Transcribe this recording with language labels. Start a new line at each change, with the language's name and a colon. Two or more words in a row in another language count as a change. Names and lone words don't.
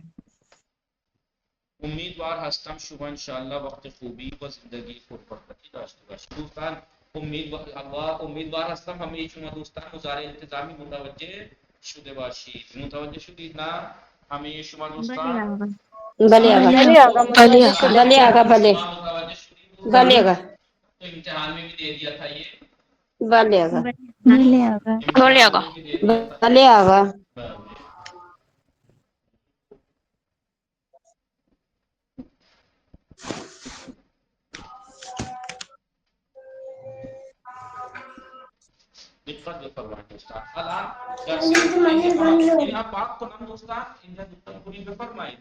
Persian: امیدوار هستم شما انشاءالله وقت خوبی و زندگی پربرکتی داشته باشید. دوستان امیدوار هستم همه شما دوستان مضارع التزامی متوجه شده باشید. متوجه شدید نه همه شما دوستان؟ بله آقا. بله آقا متوجه شدیم. بله آقا بله. متوجه شدید دوستان؟ بله آقا.
Urdu: تو امتحان میں بھی دے دیا تھا یہ.
Persian: بله آقا. بله آقا.
Urdu: امتحان میں بھی دے دیا تھا.
Persian: بله آقا. دقت بفرمایید دوستان. الان درس این پاک کنم دوستان اینجا دقت کنید بفرمایید.